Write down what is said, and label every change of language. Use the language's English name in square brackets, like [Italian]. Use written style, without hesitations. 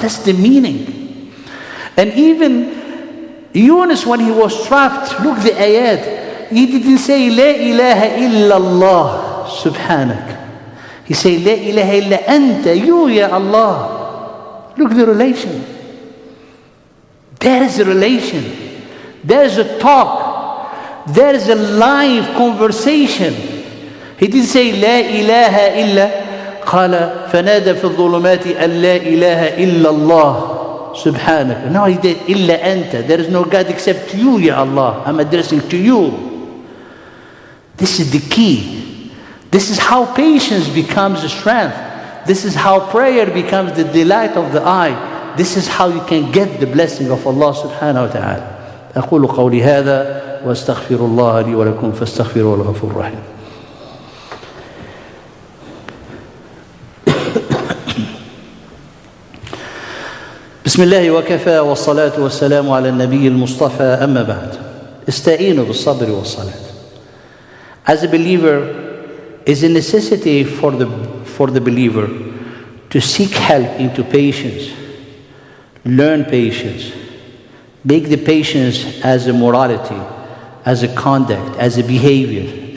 [English] That's the meaning. And even Yunus, when he was trapped, look the ayat, he didn't say [Arabic] La ilaha illallah subhanak. [English] He said [Arabic] La ilaha illa anta, [English] you ya Allah. Look the relation. There is a relation. There is a talk. There is a live conversation. He didn't say [Arabic] لا إله إلا قال فنادى في الظلمات أن لا إله إلا الله سبحانك. [English] No, he did [Arabic] إلا أنت. [English] There is no God except you, Ya Allah. I'm addressing to you. This is the key. This is how patience becomes a strength. This is how prayer becomes the delight of the eye. This is how you can get the blessing of Allah subhanahu wa ta'ala. [Arabic] أقول قولي هذا وأستغفر الله لي ولكم فاستغفروه الغفور الرحيم. بسم الله وكفى والصلاة والسلام على النبي المصطفى أما بعد. استعينوا بالصبر والصلاة. [English] As a believer, is a necessity for the believer to seek help into patience. Learn patience. Make the patience as a morality, as a conduct, as a behavior.